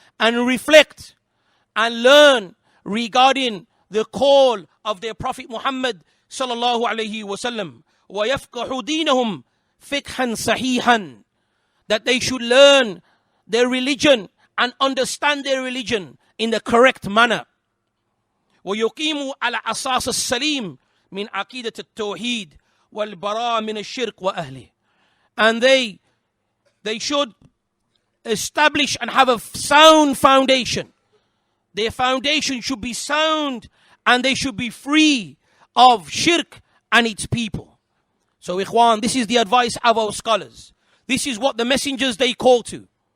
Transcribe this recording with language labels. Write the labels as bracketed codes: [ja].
[en] And reflect and learn regarding the call of their Prophet Muhammad sallallahu alayhi wasallam. [ar] وَيَفْقَهُ دِينَهُمْ فِقْهًا صَحِيحًا. [en] That they should learn their religion and understand their religion in the correct manner. [ar] ويقيموا على أساس السليم من عقيدة التوحيد والبراءة من الشرك وأهله. [en] And they should establish and have a sound foundation. Their foundation should be sound and they should be free of shirk and its people. So ikhwan, this is the advice of our scholars. This is what the messengers they call to.